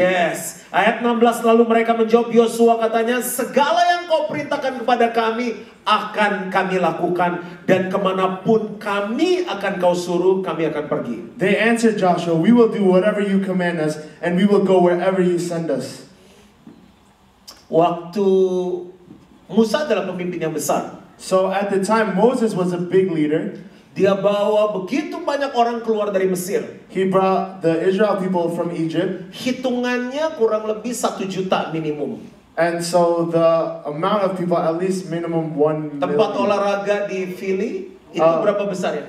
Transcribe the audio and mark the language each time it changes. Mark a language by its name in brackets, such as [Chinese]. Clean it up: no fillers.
[Indonesian] Yes. Ayat 16 lalu mereka menjawab Yosua, katanya segala yang yang kau perintahkan kepada kami akan kami lakukan, dan kemanapun kami akan kau suruh, kami akan pergi. [English] They answered Joshua, "We will do whatever you command us, and we will go wherever you send us." [Indonesian] Waktu Musa adalah pemimpin yang besar. [English] So at the time, Moses was a big leader. [Indonesian] Dia bawa begitu banyak orang keluar dari Mesir. [English] He brought the Israel people from Egypt. [Indonesian] Hitungannya kurang lebih 1 juta minimum. [English] And so the amount of people, at least minimum 1 [Indonesian] Tempat [English] million. [Indonesian] olahraga di Philly, itu berapa besar ya?